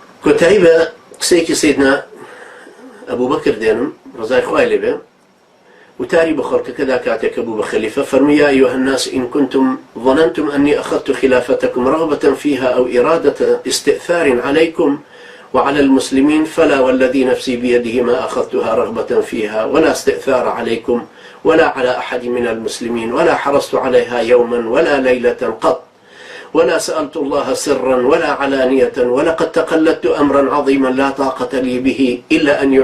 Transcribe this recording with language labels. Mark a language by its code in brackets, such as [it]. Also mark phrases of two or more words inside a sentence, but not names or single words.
[ckb] کۆتایی بە قسەیەکی سەیدنا ئەبوو بەکر دێنم ڕزای خوای لێبێ وتاری بە خەڵکەکەدا کاتێکە بوو بە خەلیفە فەرمووی [ar] يا أيها الناس إن كنتم ظننتم أني أخذت خلافتكم رغبة فيها أو إرادة استئثار عليكم وعلى المسلمين فلا والذي نفسي بيده ما أخذتها رغبة فيها ولا استئثار عليكم ولا على أحد من المسلمين ولا حرصت عليها يوما ولا ليلة قط ولا سألت الله سرا ولا علانية ولقد تقلدت أمرا عظيما لا طاقة لي به إلا